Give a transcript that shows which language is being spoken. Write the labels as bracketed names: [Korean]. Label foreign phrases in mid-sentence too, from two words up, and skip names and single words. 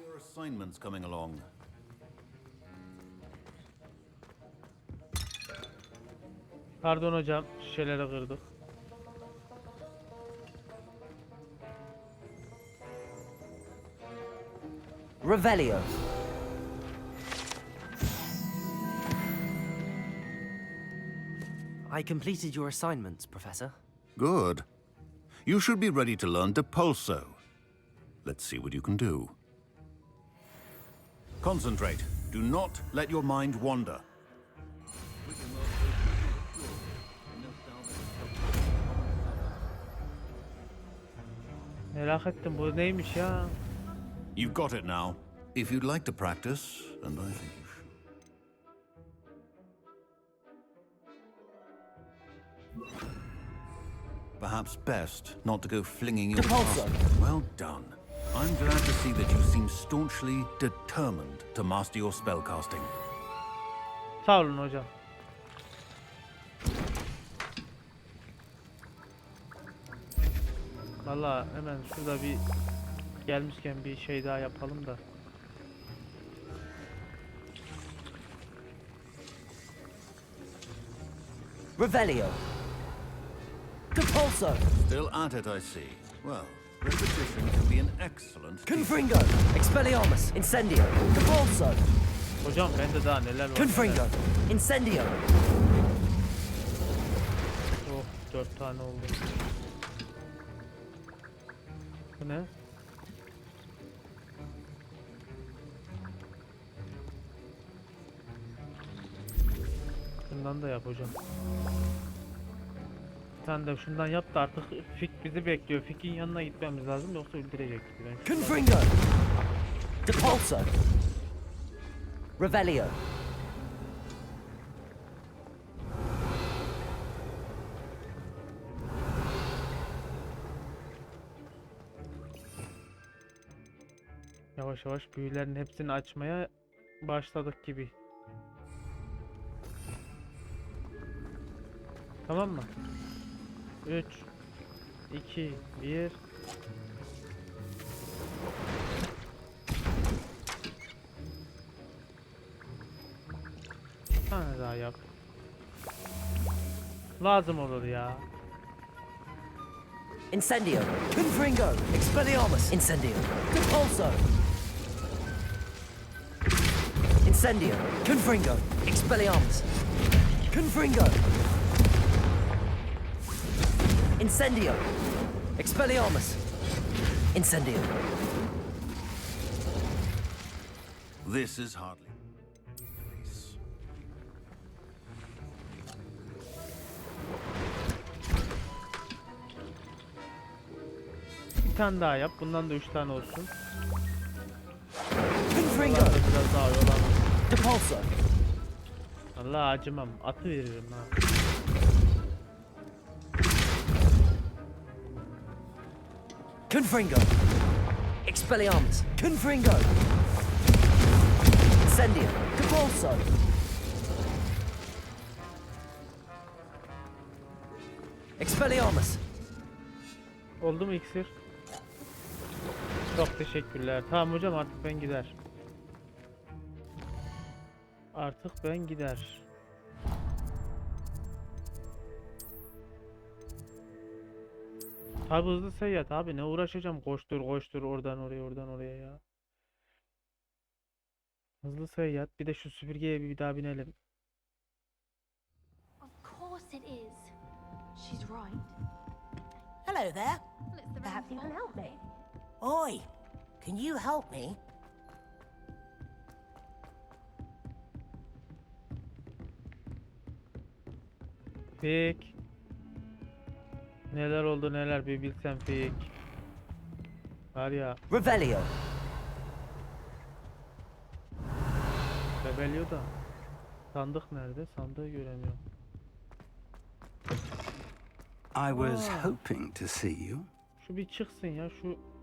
[English] assignments coming along? [Turkish] Pardon hocam, şişeleri kırdık. Revelio. [English] I completed your assignments, Professor. Good. You should be ready to learn Depulso. Let's see what you can do. Concentrate. Do not let your mind wander. [Turkish] Merak ettim, bu neymiş ya? [English] You've got it now. If you'd like to practice, and I think you should. Perhaps best not to go flinging your Depulso. Well done. I'm glad to see that you seem staunchly determined to master your spellcasting. [Turkish] Sağ olun hocam. Vallahi hemen şurada bir gelmişken bir şey daha yapalım da. Revelio. Depulso. [English] Still at it, I see. Well, repetition can be an excellent Confringo. Expelliarmus. Incendio. Depulso. [Turkish] Hocam bende daha neler var. Confringo. Incendio. Oh, 4 tane oldu. Bu ne? Bundan da yap hocam. Sen de şundan yap da artık Fik bizi bekliyor. Fik'in yanına gitmemiz lazım yoksa öldürecek bizi. Confringo. Depulso. Revelio. Yavaş yavaş büyülerin hepsini açmaya başladık gibi. Tamam mı? 3 2 1 Bir tane daha yap. Lazım olur ya. Incendio. Confringo. Expelliarmus. Incendio. Depulso. Incendio. Confringo. Expelliarmus. Confringo. Incendio. Expelliarmus. Incendio. [English] This is hardly. [Turkish] Bir tane daha yap. Bundan da 3 tane olsun. Confringo. Biraz daha yolan. Depulso. Allah acımam. Atı veririm ha. Confringo. Expelliarmus. Confringo. Incendio. Depulso. Expelliarmus. Oldu mu iksir? Çok teşekkürler. Tamam hocam artık ben gider. Artık ben gider. Tabi hızlı seyahat abi, ne uğraşacağım koştur koştur oradan oraya oradan oraya ya. Hızlı seyahat, bir de şu süpürgeye bir daha binelim. [English] Of course it is. She's right. Hello there. It's the Perhaps you can help me. way. Oi, can you help me? Fik. [Turkish] Neler oldu neler bir bilsem Fik. Var ya. Revelio. Rebellion da. Sandık nerede? Sandığı göremiyorum. [English] I was hoping to see you. [Turkish] Şu bir çıksın ya şu.